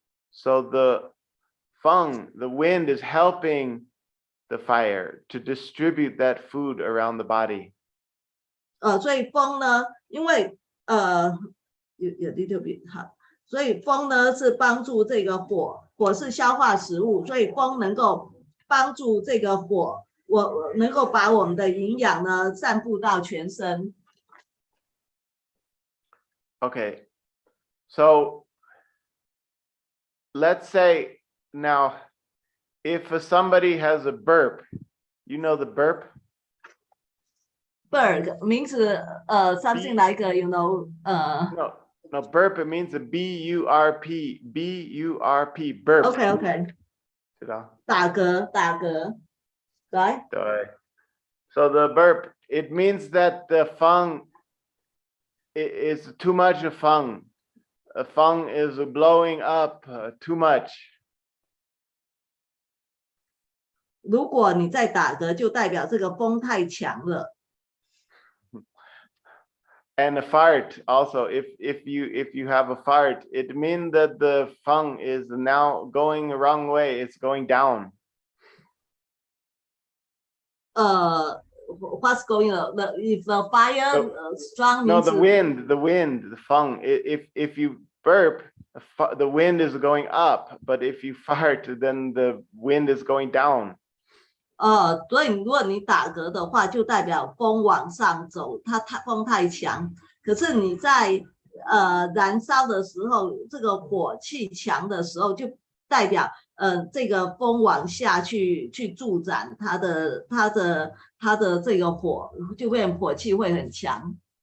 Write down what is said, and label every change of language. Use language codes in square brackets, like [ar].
[en] So the wind is helping the fire to distribute that food around the body. [zh] 所以风呢，因为有 [en] little bit [zh] 好，所以风呢是帮助这个火是消化食物，所以风能够帮助这个火。我能够把我们的营养呢散布到全身。 [en] Okay, so let's say now, if somebody has a burp, you know the burp? Burp [zh] 名字 [en] something like you know No, burp, it means a B-U-R-P, B-U-R-P, burp. Okay. [zh] 知道？打嗝。 [en] Right? So the burp, it means that the feng is too much of feng. A feng is blowing up too much. 如果你在打嗝，就代表这个风太强了。 And a fart also, if you have a fart, it means that the feng is now going the wrong way. It's going down. What's going on? If the fire strong means the wind, the feng. If you burp, the wind is going up, but if you fart, then the wind is going down. [zh] 所以如果你打嗝的话，就代表风往上走，风太强。可是你在燃烧的时候，这个火气强的时候，就代表这个风往下去助长它的这个火，就会火气会很强。